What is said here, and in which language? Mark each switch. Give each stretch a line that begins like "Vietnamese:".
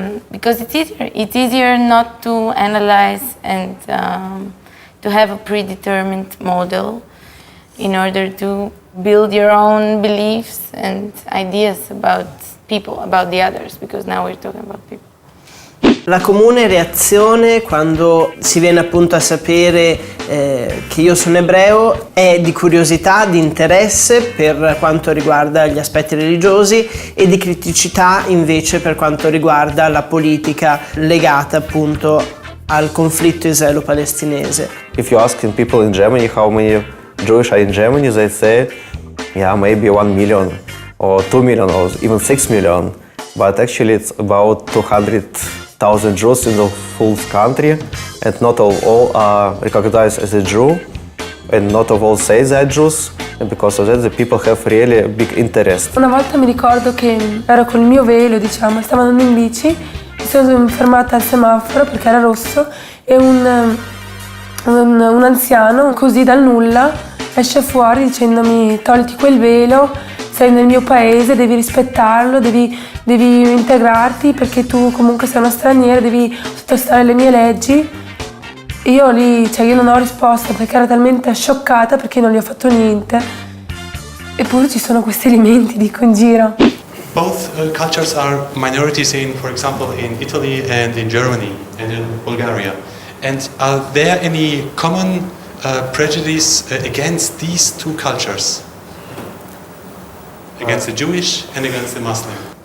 English: Because it's easier not to analyze and to have a predetermined model in order to build your own beliefs and ideas about people, about the others, because now we're talking about people.
Italian: La comune reazione quando si viene appunto a sapere che io sono ebreo è di curiosità, di interesse per quanto riguarda gli aspetti religiosi e di criticità invece per quanto riguarda la politica legata appunto al conflitto israelo-palestinese.
English: If you ask people in Germany how many Jewish are in Germany, they say, yeah, maybe 1 million or 2 million or even 6 million. But actually it's about 200,000 Jews in the whole country, and not all are recognized as a Jew, and not all say they are Jews, and because of that the people have really a big interest.
Italian: Una volta mi ricordo che ero col mio velo, diciamo, stavo andando in bici, mi sono fermata al semaforo perché era rosso e un anziano così dal nulla esce fuori dicendomi: togliti quel velo, sei nel mio paese, devi rispettarlo, devi integrarti perché tu comunque sei una straniera, devi sottostare alle mie leggi. E io lì, io non ho risposto perché ero talmente scioccata perché non gli ho fatto niente. Eppure ci sono questi elementi, dico, in giro.
English: Both cultures are minorities for example, in Italy and in Germany and in Bulgaria. And are there any common prejudice against these two cultures? Against the Jewish and against the Muslim?